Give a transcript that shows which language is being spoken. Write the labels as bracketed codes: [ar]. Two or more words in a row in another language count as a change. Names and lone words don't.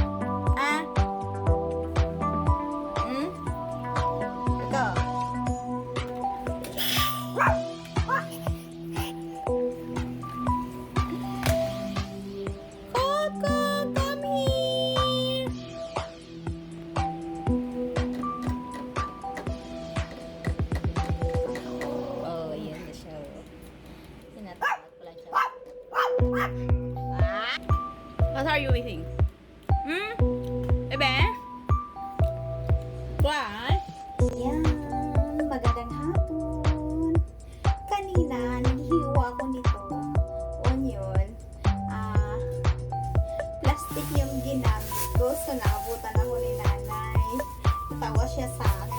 [tl] Ha? Ito. [en] Coco, come here. [tl] Oh, yan na siya. Tinatawag ko lang siya. [en] What are you eating? Bebe? What? [tl] Yan, magandang hapon. Kanina, naghiwa ko nito. Onion. Plastic yung ginamit ko. So, naabutan ako ni nanay. Tawa siya sa akin.